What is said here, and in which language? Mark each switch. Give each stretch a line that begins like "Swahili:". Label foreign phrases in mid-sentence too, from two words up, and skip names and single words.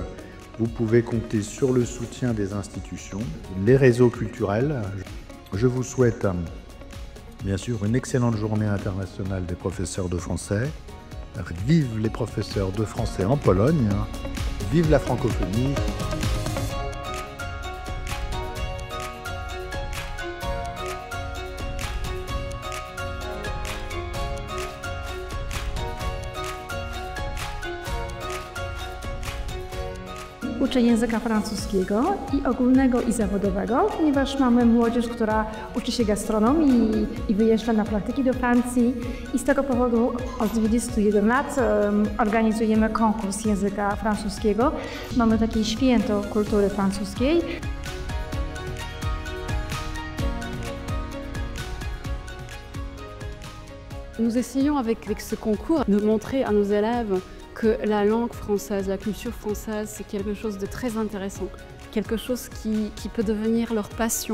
French: Vous pouvez compter sur le soutien des institutions, les réseaux culturels. Je vous souhaite bien sûr une excellente journée internationale des professeurs de français. Vive les professeurs de français en Pologne. Vive la francophonie.
Polish: Uczę języka francuskiego i ogólnego, i zawodowego, ponieważ mamy młodzież, która uczy się gastronomii i wyjeżdża na praktyki do Francji. I z tego powodu od 21 lat organizujemy konkurs języka francuskiego. Mamy takie święto kultury francuskiej.
French: Nous essayons avec ce concours de montrer à nos élèves que la langue française, la culture française, c'est quelque chose de très intéressant, quelque chose qui peut devenir leur passion.